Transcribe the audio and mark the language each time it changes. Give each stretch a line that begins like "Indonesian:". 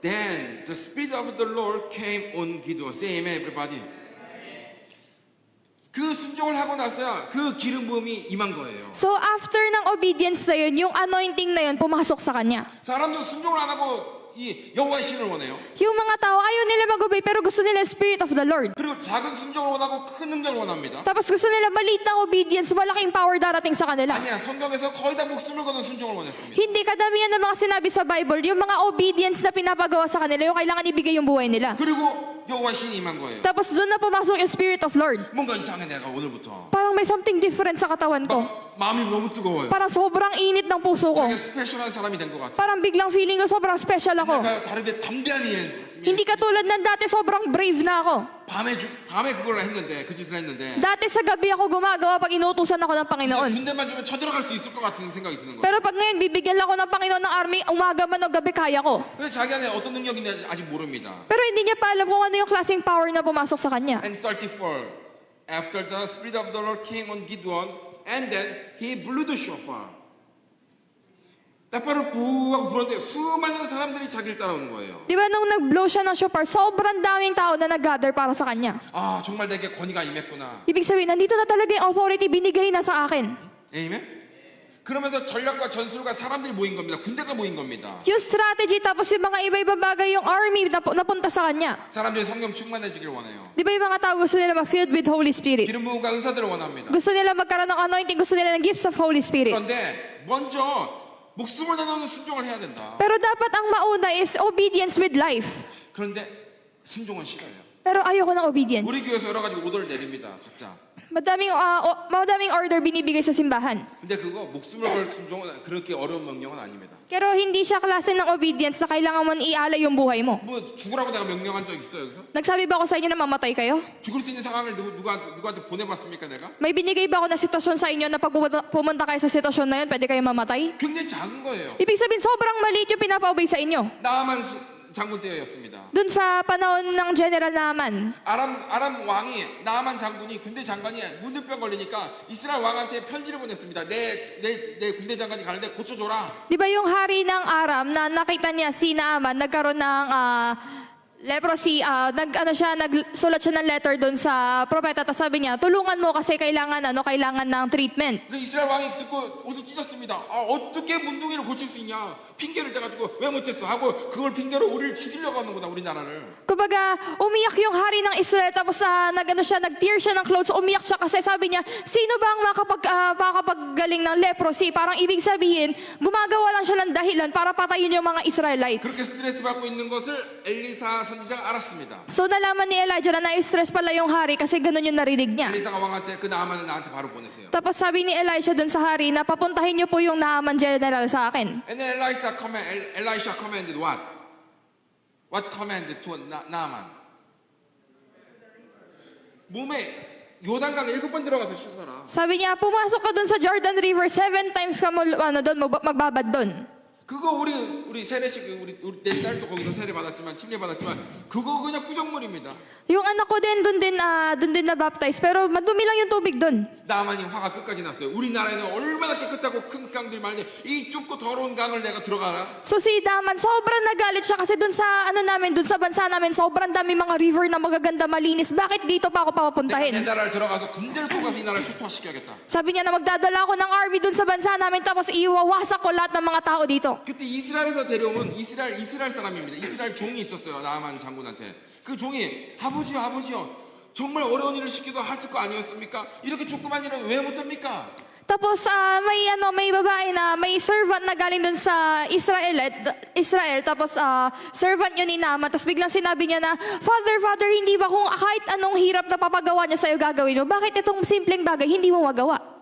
English: Then the spirit of the Lord came on Gideon. Say amen everybody.
Korean: 그 순종을 하고 나서야 그 기름 부음이 임한 거예요.
Filipino: So after ng obedience na yun, yung anointing na yun pumasok sa kanya.
Korean: 사람들은 순종을 안 하고 이 여호와의 신을 원해요.
Filipino: Yung mga tao, ayaw nila mag-obey pero gusto nila
English: Spirit of the Lord.
Korean: 그리고 작은 순종을 원하고 큰 능력을 원합니다.
Filipino: Tapos gusto nila maliit na obedience, malaking power darating sa kanila.
Korean: 아니야, 성경에서 거의 다 목숨을 거는 순종을 원했습니다.
Filipino: Hindi kadamihan ng mga sinabi sa Bible, yung mga obedience na pinapagawa sa kanila, yung kailangan ibigay yung buhay nila.
Korean: 그리고 여호와의 신이 임한 거예요.
Filipino: Tapos doon na pumasok yung Spirit of Lord.
Korean: 뭔가 이상해 내가 오늘부터.
Filipino: Parang may something different sa katawan ko.
Korean: 마음이 너무 뜨거워요.
Filipino: Parang sobrang init ng puso ko.
Korean: 자기가 스페셜한 사람이 된 것 같아.
Filipino: Parang biglang feeling ko sobrang special ako.
Korean: 내가 다르게 담대한 일
Filipino: Hindi katulad ng dati, sobrang brave na ako.
Korean: 밤에 그걸 했는데 그 짓을 했는데
Filipino: Dati sa gabi ako gumagawa pag inutusan ako ng Panginoon.
Korean: 군대만 주면 쳐들어갈 수 있을 것 같은 생각이 드는 거예요.
Filipino: Pero pag ngayon, bibigyan lang ako ng Panginoon ng army, umaga man o gabi, kaya ko.
Korean: 근데 자기 안에 어떤 능력이 있는지 아직 모릅니다.
Filipino: Pero hindi niya pa alam kung ano yung klaseng power na pumasok sa kanya.
English: And 34. After the spirit of the Lord came on Gideon, and then he blew the shofar.
Korean: 나팔을 부하고 불었는데 수많은 사람들이 자기를 따라오는 거예요.
Filipino: Di ba nung nag-blow siya ng shofar, sobrang daming tao na nag-gather para sa kanya.
Korean: 아 정말 내게 권위가 임했구나.
Filipino: Ibig sabihin, nandito na talaga yung authority binigay na sa akin.
Korean: 아멘. 그러면서 전략과 전술과 사람들이 모인 겁니다. 군대가 모인 겁니다.
Filipino: Yung strategy, tapos yung mga iba-ibang bagay, yung army na napunta sa kanya.
Korean: 사람들이 성령 충만해지길 원해요.
Filipino: Di ba yung mga tao gusto nila ma-
English: filled with Holy Spirit?
Korean: 기름 부음과 은사들을 원합니다.
Filipino: Gusto nila magkaroon ng anointing, gusto nila ng
English: gifts of Holy Spirit.
Korean: 그런데 먼저 목숨을 내놓는 순종을 해야 된다.
Filipino: Pero dapat ang mauna is
English: obedience with life.
Korean: 그런데 순종은 싫어요.
Filipino: Pero ayoko ng obedience.
Korean: 우리 교회에서 여러 가지 오더를 내립니다. 각자.
Filipino: Madaming order binibigay sa simbahan.
Korean: 근데 그거 목숨을 걸 순종은 그렇게 어려운 명령은 아닙니다.
Filipino: Pero hindi siya klase ng obedience na kailangan mo ialay yung buhay mo.
Korean: 뭐 죽으라고 내가 명령한 적 있어요, 여기서?
Filipino: Nagsabi ba ako sa inyo na mamatay kayo?
Korean: 죽을 수 있는 상황을 누구한테 보내봤습니까, 내가?
Filipino: May binigay ba ako na sitwasyon sa inyo na pag pumunta kayo sa sitwasyon na yun, pwede kayo mamatay?
Korean: 굉장히 작은 거예요.
Filipino: Ibig sabihin, sobrang maliit yung pinapa-obey sa inyo.
Korean: 나만 장군 때였습니다.
Filipino: Doon sa panahon ng General Naaman,
Korean: 아람 왕이 나만 장군이 군대 장관이 문득병 걸리니까 이스라엘 왕한테 편지를 보냈습니다. 내 군대 장관이 가는데 고쳐줘라.
Filipino: di ba yung hari ng Aram na nakita niya si Naaman nagkaroon ng leprosy, nagsulat siya ng letter doon sa propeta, tapos sabi niya, tulungan mo kasi kailangan ng treatment.
Korean: 그 이스라엘 왕이 듣고 옷을 찢었습니다. 어떻게 문둥이를 고칠 수 있냐? 핑계를 대가지고 왜 못했어? 하고 그걸 핑계로 우리를 죽이려고 하는구나, 우리나라를.
Filipino: Kumbaga, umiyak yung hari ng Israel, tapos nag-tear siya ng clothes, umiyak siya kasi sabi niya, sino ba ang makakapaggaling ng leprosy? Parang ibig sabihin, gumagawa lang siya ng dahilan para patayin yung mga Israelites.
Korean: 그렇게 스트레스 받고 있는 것을 엘리사 선지자가 알았습니다.
Filipino: So nalaman ni Elijah na na-stress pala yung hari kasi ganun yung narinig niya.
Korean: 엘리사가 왕한테 그 나만을 나한테 바로 보내세요.
Filipino: Tapos sabi ni Elisha dun sa hari na papuntahin niyo po yung Naaman general sa akin.
English: And then Elisha commanded what? What commanded to Naaman?
Korean: 몸에 요단강 7번 들어가서 씻어라.
Filipino: Sabi niya, pumasok ka dun sa Jordan River
English: 7 times
Filipino: ka magbabad dun.
Korean: 그거 우리 세례식 우리 내 딸도 거기서 세례 받았지만 침례 받았지만 그거 그냥 꾸정물입니다.
Filipino: Yung anak ko din dun din na baptize pero madumi lang yung tubig dun.
Korean: 나만이 화가 끝까지 났어요. 우리나라에는 얼마나 깨끗하고 큰 강들이 많은데 이 좁고 더러운 강을 내가 들어가라.
Filipino: So si Daman, sobrang nagalit siya kasi dun sa dun sa bansa namin, sobrang dami mga river na magaganda, malinis. Bakit dito pa ako
Korean: 내가 내
Filipino: papapuntahin?
Korean: 나라를 들어가서 군대를 뽑아서 이 나라를 초토화시켜야겠다.
Filipino: Sabi niya na magdadala ako ng army dun sa bansa namin tapos iwawasak ko lahat ng mga tao dito.
Korean: 그때 이스라엘에서 데려온 이스라엘 사람입니다. 이스라엘 종이 있었어요. 나아만 장군한테. 그 종이 아버지요. 정말 어려운 일을 시키도 할 거 아니었습니까? 이렇게 조그만 일은 왜 못합니까?
Filipino: Tapos may babae na may servant na galing dun sa Israel tapos servant yun ni Naaman tapos biglang sinabi niya na Father, hindi ba kung kahit anong hirap na papagawa niya sa'yo gagawin mo, bakit itong simpleng bagay hindi mo magawa?